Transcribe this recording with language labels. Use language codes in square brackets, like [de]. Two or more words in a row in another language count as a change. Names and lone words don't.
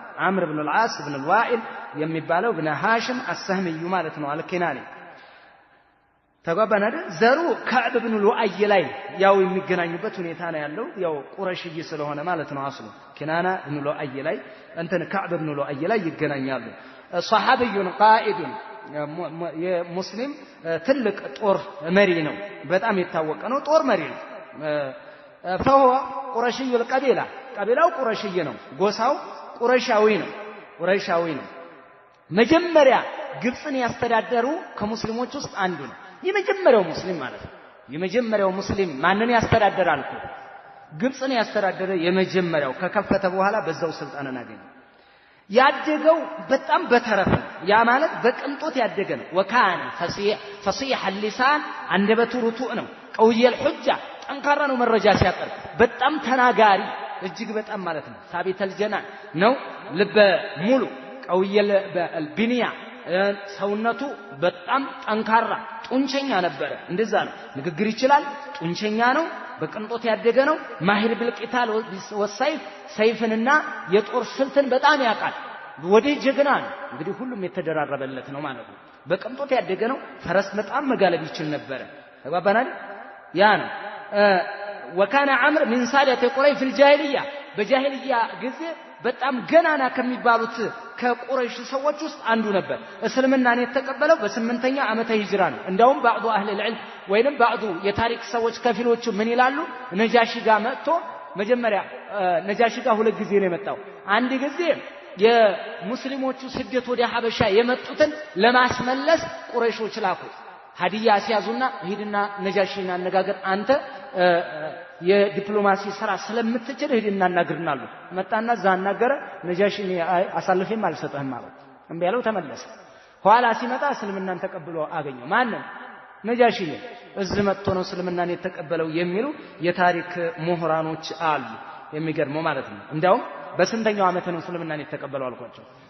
[am] አምር ኢብኑ አልዓስ ኢብኑ አልዋኢል የሚባለው ኢብኑ ሃሽም አስሰህሚዩ ማለት ነው አልኪናኒ ተጓባና ዘሩ ከዕብ ኢብኑ ሉአይ ላይ ያው የሚገናኙበት ሁኔታ ነው ያለው ያው ቁረሽይ ስለሆነ ማለት ነው አስሉ ኪናና ኢብኑ ሉአይ ላይ እንትን ከዕብ ኢብኑ ሉአይ ላይ ይገናኛሉ [ar] صحابيا قائدا [am] የሙስሊም ትልቅ ጦር መሪ ነው በጣም የታወቀ ነው ጦር መሪ ነው [ar] فهو قرشي القبيله [am] قبيلاው ቁረሽይ ነው ጎሳው ቁረይሻዊ ነው መጀመሪያ ግብጽን ያስተዳደሩ ከሙስሊሞች ውስጥ አንዱ ነው የመጀመሪያው ሙስሊም ማለት ነው የመጀመሪያው ሙስሊም ማንን ያስተዳደራል ግብጽን ያስተዳደረ የመጀመሪያው ከከፈተ በኋላ በዛው ስልጣንን አገኘ ያደገው በጣም በተረፈ ያ ማለት በቅንጦት ያደገ ነው [ar] وكان فصيح اللسان [am] አንደበቱ ሩቱዕ ነው [ar] قوي الحجه [am] ጠንካራ ነው መረጃ ሲያቀርብ በጣም ተናጋሪ እጅግ በጣም ማለት ነው [ar] ثابت الجنان [am] ነው ልበ ሙሉ [ar] قوي البنيه [am] ሰውነቱ በጣም ጠንካራ ጡንቸኛ ነበረ እንደዛ ነው ንግግር ይችላል ጡንቸኛ ነው በቅንጦት ያደገ ነው [ar] ماهر بالقتال والسيف [am] ሰይፍንና የጦር ስልትን በጣም ያውቃል ወደ ጀግና ነው እንግዲህ ሁሉም የተደራረበለት ነው ማለት ነው በቅንጦት ያደገ ነው ፈረስ በጣም መጋለብ ይችል ነበር ተባባናል ያ ነው [ar] وكان عمرو من سادة قريش في الجاهليه [am] በጃሂልያ ጊዜ በጣም ገናና ከሚባሉት ከቁረይሽ ሰዎች ውስጥ አንዱ ነበር እስልምናን የተቀበለው በ8ኛ ዓመተ ሂጅራ ነው እንደውም [ar] بعض اهل العلم [am] ወይንም بعض የታሪክ ሰዎች ከፊሎቹ ምን ይላሉ ነጃሺ ጋር መጥቶ መጀመሪያ ነጃሺ ጋር ሁለት ጊዜ ነው የመጣው አንድ ጊዜ የሙስሊሞቹ ስደት ወደ ሐበሻ የመጡትን ለማስመለስ ቁረይሾች ላኩ ሀዲያ ሲያዙና ሂድና ነጃሺን አነጋገር አንተ የዲፕሎማሲ ስራ ስለምትችል ሂድና እናግርናሉ መጣና ዛናገረ ነጃሺን አሳልፈም አልሰጠህም ማለት እንዴ ያለው ተመለሰ ኋላ ሲመጣ እስልምናን ተቀብሎ አገኘው ማንን ነጃሺ እዚህ መጥቶ ነው እስልምናን የተቀበለው የሚሉ የታሪክ ምሁራኖች አሉ የሚገርመው ማለት ነው እንደውም በስንተኛው ዓመት ነው እስልምናን የተቀበለው አልኳቸው